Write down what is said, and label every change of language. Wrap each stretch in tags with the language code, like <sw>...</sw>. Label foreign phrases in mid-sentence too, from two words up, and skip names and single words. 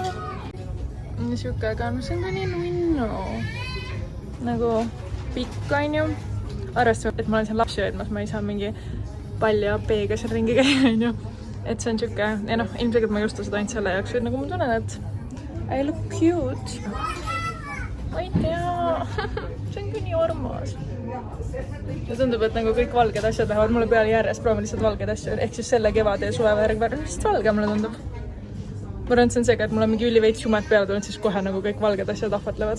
<et>Siuke, aga no see on ka nii nunnu. Nagu pikk on ju. Arvestame, et ma olen seal lapsi hoidmas, ma ei saa mingi palja B-ga seal ringi käia, on ju. Et see on siuke, ja noh, ilmselgelt ma ei osta seda ainult selle jaoks, et nagu ma tunnen, et</et> <en>I look cute.</en> <et>Ma ei tea, see on küll nii armas. Ja tundub, et nagu kõik valged asjad lähevad mulle peale järjest, proovime lihtsalt valged asju, ehk siis selle kevade ja suvevärg lihtsalt valge mulle tundub. Ma arvan, et see on seega, et mul on mingi üliveits jumet peale tulnud, siis kohe nagu kõik valged asjad ahvatlevad.</et>